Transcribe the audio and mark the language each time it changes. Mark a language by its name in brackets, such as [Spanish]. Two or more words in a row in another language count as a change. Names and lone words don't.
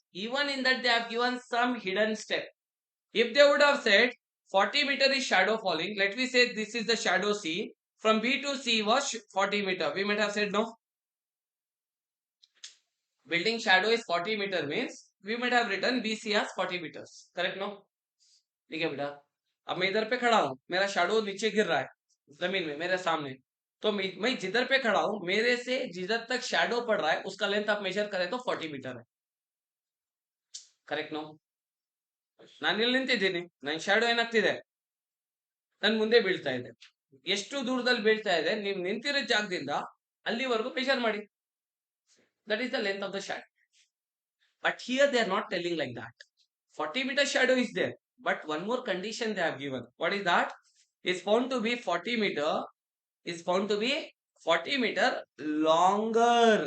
[English] Even in that they have given some hidden step. If they would have said 40 meter is shadow falling, let me say this is the shadow C. From B to C was 40 meter. We might have said no. Building shadow is 40 meter means we might have written BC as 40 meters. Correct no? [Hindi] ठीक है बेटा. अब मैं इधर पे खड़ा हूँ, मेरा shadow नीचे गिर रहा है जमीन में मेरे सामने. तो मैं जिधर पे खड़ा हूँ मेरे से जिधर तक shadow पड़ रहा है उसका लेंथ आप मेजर करें तो 40 मीटर है. [English] correct no. [Kannada] ನಾನು ಇಲ್ಲಿ ನಿಂತಿದ್ದೀನಿ, ನನ್ನ ಶಾಡೋ ಏನಾಗ್ತಿದೆ, ನನ್ನ ಮುಂದೆ ಬೀಳ್ತಾ ಇದೆ. ಎಷ್ಟು ದೂರದಲ್ಲಿ ಬೀಳ್ತಾ ಇದೆ ನೀವು ನಿಂತಿರೋ ಜಾಗದಿಂದ ಅಲ್ಲಿವರೆಗೂ ಮೆಜರ್ ಮಾಡಿ. [English] That is the length of the shadow. But here they are not telling like that. 40 meter shadow is there, but one more condition they have given. What is that? Is found to be 40 meter. Is found to be 40 meter longer.